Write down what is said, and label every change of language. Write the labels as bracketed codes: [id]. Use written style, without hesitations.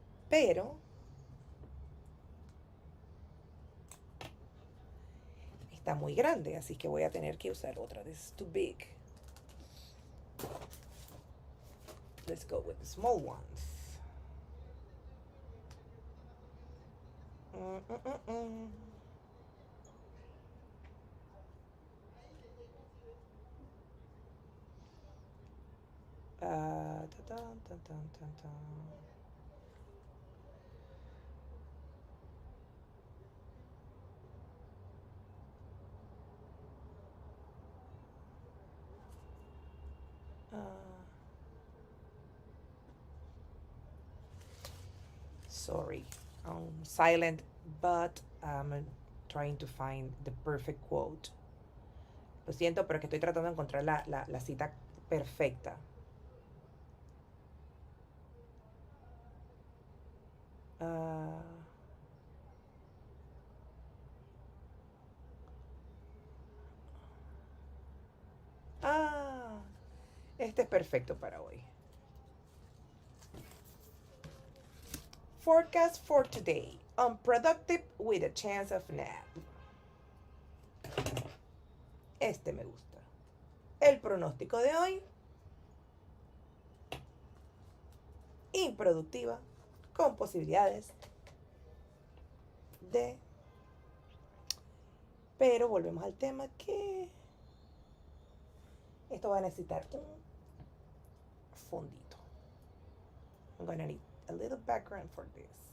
[es] Pero está muy grande, así que voy a tener que usar otra. [en] This is too big. Let's go with the small ones. Mm-mm-mm-mm. Ta-ta-ta-ta-ta-ta. Uh, sorry, silent, but I'm trying to find the perfect quote. [es] Lo siento, pero que estoy tratando de encontrar la cita perfecta. Uh, ah, este es perfecto para hoy. [en] Forecast for today. Unproductive with a chance of nap. [es] Este me gusta. El pronóstico de hoy. Improductiva con posibilidades de Pero volvemos al tema que esto va a necesitar un fondito. [en] I'm gonna need a little background for this.